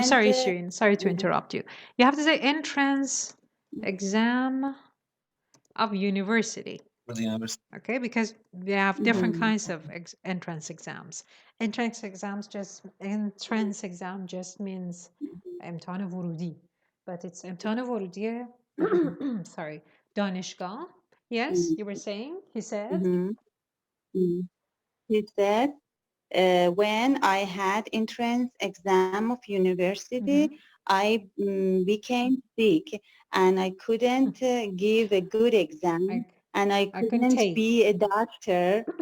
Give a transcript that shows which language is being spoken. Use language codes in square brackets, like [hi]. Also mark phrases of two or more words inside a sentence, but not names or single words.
[en] sorry, Shirin. Sorry to interrupt you. You have to say entrance exam of university. Okay, because we have different kinds of entrance exams. Entrance exam just means [fa] امتحان ورودی, [en] but it's [fa] امتحان ورودی [en] sorry, [fa] دانشگاه. [en] Yes, you were saying, he said. He said, when I had entrance exam of university, I became sick and I couldn't give a good exam and I couldn't be a doctor.